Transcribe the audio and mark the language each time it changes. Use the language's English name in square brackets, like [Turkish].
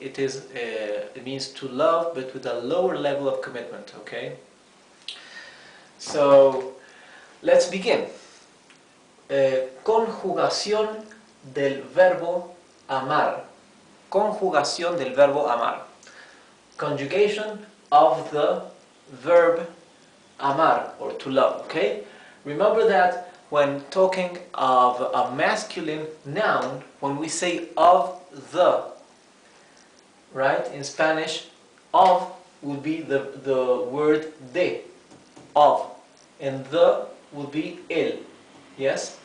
[English] It means to love, but with a lower level of commitment, okay? So, let's begin. [Spanish] Conjugación del verbo amar. Conjugación del verbo amar. [English] Conjugation of the verb amar, or to love, okay? Remember that when talking of a masculine noun, when we say of the, right? In Spanish, of would be the word de, of, and the would be el, yes?